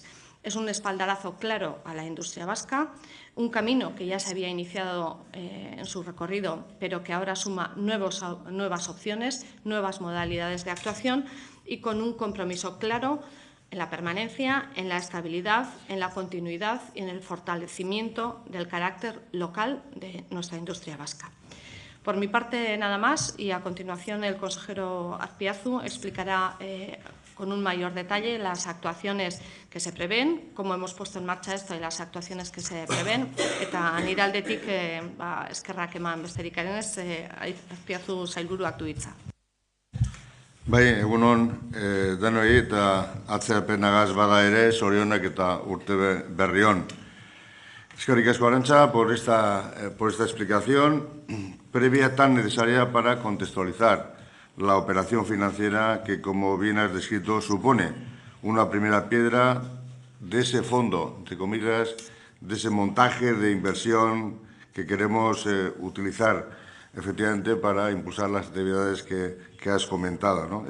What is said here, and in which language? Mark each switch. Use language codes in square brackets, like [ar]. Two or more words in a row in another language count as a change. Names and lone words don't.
[es] Es un espaldarazo claro a la industria vasca, un camino que ya se había iniciado en su recorrido, pero que ahora suma nuevas opciones, nuevas modalidades de actuación y con un compromiso claro en la permanencia, en la estabilidad, en la continuidad y en el fortalecimiento del carácter local de nuestra industria vasca. Por mi parte, nada más, y a continuación el consejero Azpiazu explicará con un mayor detalle las actuaciones que se prevén, cómo hemos puesto en marcha esto y las actuaciones que se prevén, [eu] eta nire aldetik eskerrak eman besterik ez, Azpiazu sailburuak du hitza. Bai, egunon, denoi eta atzerapenagaz bada ere, zorionak eta urte berri on. Eskerrik asko [es] Arantxa por esta explicación previa tan necesaria para contextualizar la operación financiera que, como bien has descrito, supone una primera piedra de ese fondo, entre comillas, de ese montaje de inversión que queremos utilizar efectivamente para impulsar las actividades que has comentado, ¿no?